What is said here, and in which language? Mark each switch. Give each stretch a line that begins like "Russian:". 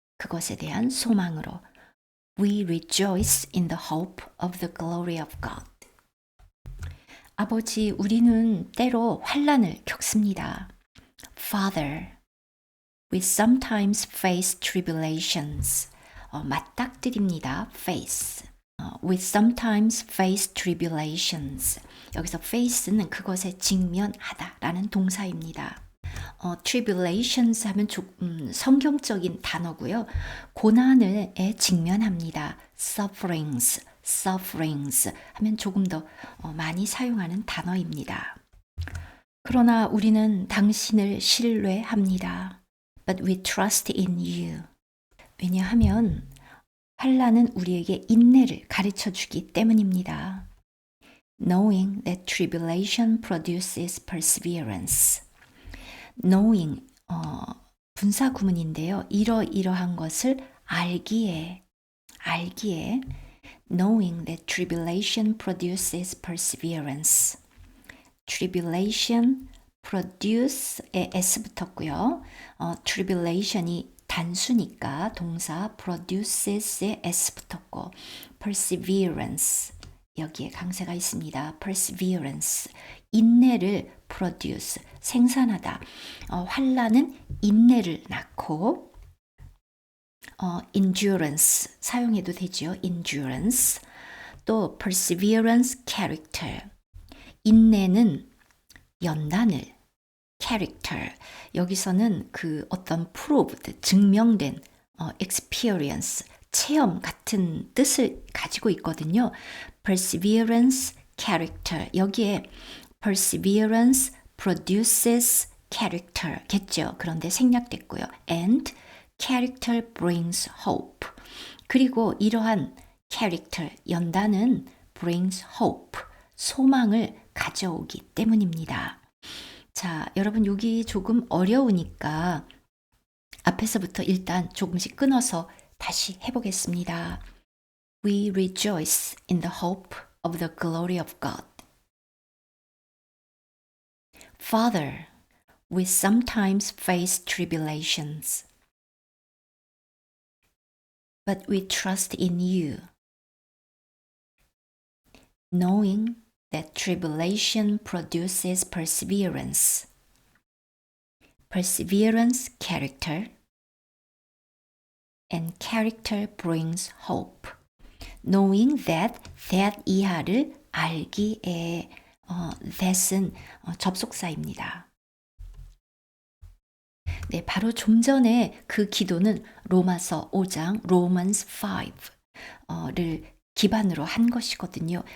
Korean: 그것에 대한 소망으로.
English: We rejoice in the hope of the glory of God.
Korean: 아버지, 우리는 때로 환난을 겪습니다.
English: Father, we sometimes face tribulations.
Korean: 맞닥뜨립니다. face.
English: We sometimes face tribulations.
Korean: 여기서 face는 그것에 직면하다라는 동사입니다. tribulations 하면 성경적인 단어고요. 고난에 직면합니다. sufferings 하면 조금 더 많이 사용하는 단어입니다. 그러나 우리는 당신을 신뢰합니다.
English: But we trust in you.
Korean: 왜냐하면 환난은 우리에게 인내를 가르쳐 주기 때문입니다.
English: Knowing that tribulation produces perseverance.
Korean: Knowing, 분사 구문인데요. 이러이러한 것을 알기에
English: knowing that tribulation produces perseverance.
Korean: tribulation, produce에 s 붙었고요. tribulation이 단수니까 동사 produces에 s 붙었고 perseverance 여기에 강세가 있습니다. perseverance 인내를 produce 생산하다. 환난은 인내를 낳고 endurance 사용해도 되죠.
English: endurance 또 perseverance character 인내는
Korean: 연단을 character 여기서는 그 어떤 proved 증명된 experience 체험 같은 뜻을 가지고 있거든요.
English: perseverance character 여기에 perseverance produces character겠죠.
Korean: 그런데 생략됐고요.
English: and character brings hope.
Korean: 그리고 이러한 character 연단은
English: brings hope
Korean: 소망을 가져오기 때문입니다. 자, 여러분 여기 조금 어려우니까 앞에서부터 일단 조금씩 끊어서 다시 해보겠습니다.
English: We rejoice in the hope of the glory of God. Father, we sometimes face tribulations, but we trust in you, knowing that tribulation produces perseverance. Perseverance, character, and character brings hope. Knowing that
Korean: 이하를 알기에 that은 접속사입니다. 네, 바로 좀 전에 그 기도는 로마서 5장 Romans 5를 기반으로 한 것이거든요.